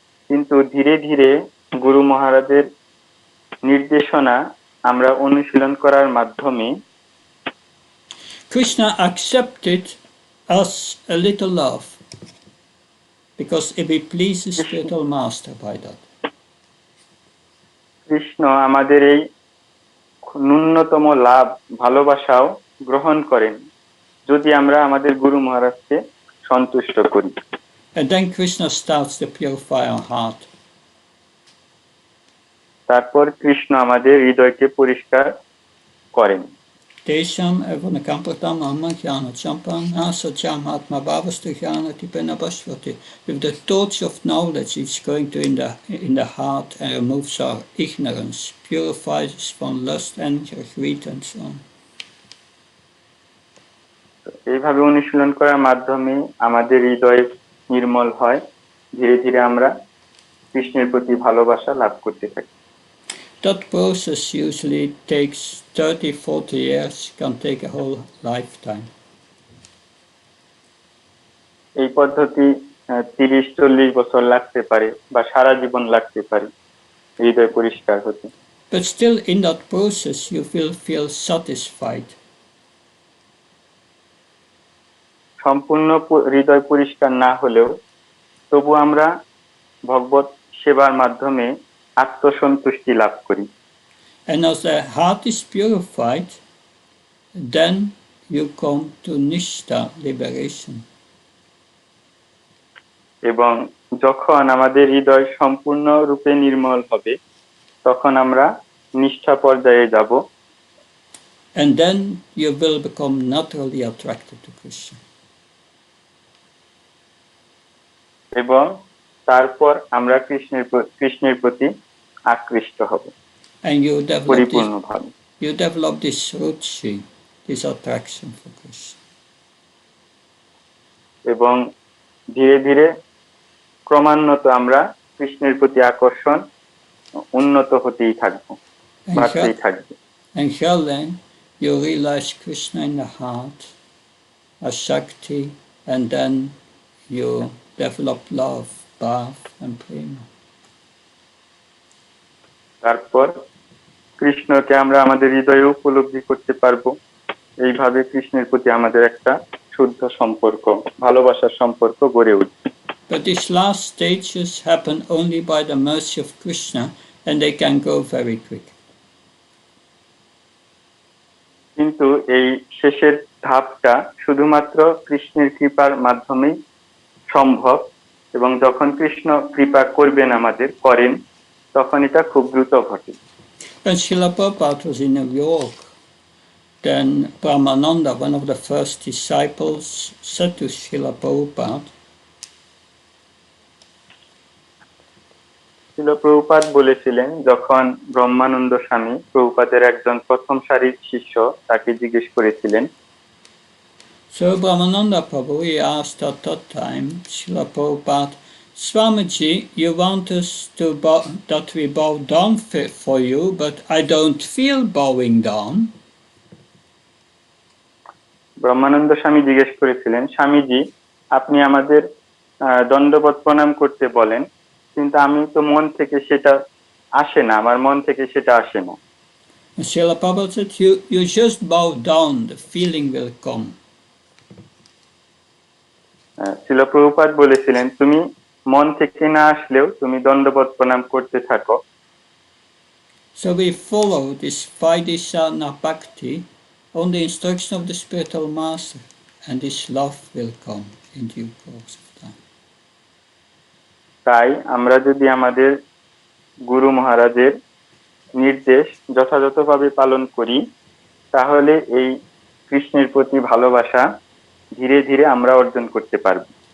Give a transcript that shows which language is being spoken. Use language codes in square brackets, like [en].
[bn] কিন্তু ধীরে ধীরে গুরু মহারাজের নির্দেশনা আমরা অনুশীলন করার মাধ্যমে [en] Krishna accepted us a little love because he pleases spiritual master by that. [bn] Krishna আমাদের এই ন্যূনতম লাভ ভালোবাসাও গ্রহণ করেন যদি আমরা আমাদের গুরু মহারাজকে সন্তুষ্ট করি। [en] And then Krishna starts to purify our heart. [bn] তারপর কৃষ্ণ আমাদের হৃদয়কে পরিষ্কার করেন। [sa] Tesham evanakampratam amajnana champam asajam atma bhavastu jnanati penabhasvati. [en] With the torch of knowledge it's going to in the heart and removes our ignorance, purifies us from lust, anger, greed and so on. [bn] এইভাবে অনুশীলন করার মাধ্যমে আমাদের হৃদয় নির্মল হয়, ধীরে ধীরে আমরা কৃষ্ণের প্রতি ভালোবাসা লাভ করতে থাকি। [en] That process usually takes 30-40 years, can take a whole lifetime. [bn] এই পদ্ধতি 30-40 বছর লাগতে পারে বা সারা জীবন লাগতে পারে হৃদয় পরিষ্কার হতে। [en] But still in that process you will feel satisfied. [bn] সম্পূর্ণ হৃদয় পরিষ্কার না হলেও তবু আমরা ভগবত সেবার মাধ্যমে আত্মসন্তুষ্টি লাভ করি। [en] And as the heart is purified, then you come to Nishta, liberation. [bn] এবং যখন আমাদের হৃদয় সম্পূর্ণ রূপে নির্মল হবে তখন আমরা নিষ্ঠা পর্যায়ে যাব। [en] And then you will become naturally attracted to Krishna. [bn] এবং তারপর আমরা কৃষ্ণের প্রতি আকৃষ্ট হব [en] And [bn] পরিপূর্ণভাবে। [en] you develop this ruchi, this attraction for Krishna. [bn] এবং ধীরে ধীরে ক্রমান্বত আমরা কৃষ্ণের প্রতি আকর্ষণ উন্নত হতেই থাকবো, বাড়তেই থাকবে। [en] And here then you realize Krishna in the heart as Shakti, and then you develop love, bhav and prema. [bn] তারপর কৃষ্ণকে আমরা আমাদের হৃদয়ে উপলব্ধি করতে পারবো। এইভাবে কৃষ্ণের প্রতি আমাদের একটা শুদ্ধ সম্পর্ক, ভালোবাসার সম্পর্ক গড়ে উঠবে। [en] But these last stages happen only by the mercy of Krishna, and they can go very quick. [bn] কিন্তু এই শেষের ধাপটা শুধুমাত্র কৃষ্ণের কৃপার মাধ্যমেই সম্ভব, এবং যখন কৃষ্ণ কৃপা করেন তখন এটা খুব দ্রুত ঘটে। [en] When Srila Prabhupada was in New York, then Brahmananda, one of the first disciples, said to Srila Prabhupada, [bn] শিল প্রভুপাদ বলেছিলেন, যখন ব্রহ্মানন্দ স্বামী প্রভুপাদের একজন প্রথম সারির শিষ্য তাকে জিজ্ঞেস করেছিলেন, [en] so Brahmananda Prabhu, he asked at that time, Srila Prabhupada, Swamiji, you want us to that we bow down for you, but I don't feel bowing down. [bn] ব্রহ্মানন্দ স্বামী জিজ্ঞেস করেছিলেন, স্বামীজি, আপনি আমাদের দণ্ডবত প্রণাম করতে বলেন, কিন্তু আমি তো মন থেকে সেটা আসে না, আমার মন থেকে সেটা আসে না। [en] And Srila Prabhupada said, you just bow down, the feeling will come. [bn] শিল প্রভুপাদ বলেছিলেন, তুমি মন থেকে না আসলেও তুমি দণ্ডবত প্রণাম করতে থাকো। [en] So we follow this Vaidisana Bhakti on the instruction of the spiritual master, and this love will come in due course of time. [bn] তাই আমরা যদি আমাদের গুরু মহারাজের নির্দেশ যথাযথভাবে পালন করি, তাহলে এই কৃষ্ণের প্রতি ভালোবাসা ধীরে ধীরে আমরা অর্জন করতে পারব।